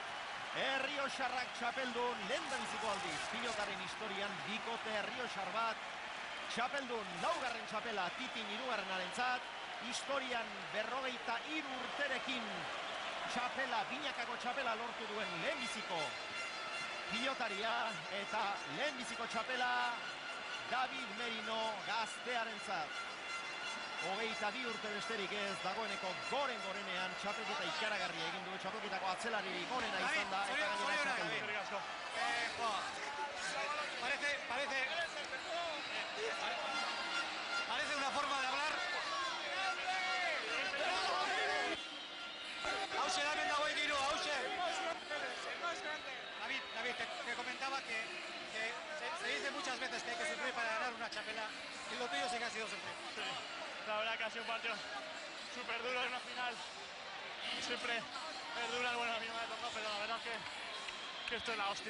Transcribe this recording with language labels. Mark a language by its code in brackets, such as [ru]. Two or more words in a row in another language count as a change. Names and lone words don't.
[eu] Errioxarrak txapeldun, lehendabiziko aldiz, pilotaren historian bikote Errioxar bat, txapeldun, laugarren txapela Titin hirugarrenarentzat, historian 43 urterekin txapela, binakako txapela lortu duen lehenbiziko pilotaria, eta lehenbiziko txapela David Merino gaztearentzat. 22 urte besterik ez dagoeneko gorenean txapelketa ikaragarria egin du, txapelketako atzelaririk onena izan da, eta gainera txapeldu. [es] Parece una forma de hablar. [eu] Hauxe da ben dagoen diru, hauxe. [es] David, te comentaba que se dice muchas veces que hay que sufrir para ganar una chapela, y lo tuyo sí que ha sido sufrir. La verdad que ha sido un partido súper duro en una final. Siempre es dura, bueno, a mí me ha tocado, pero la verdad que esto es la hostia.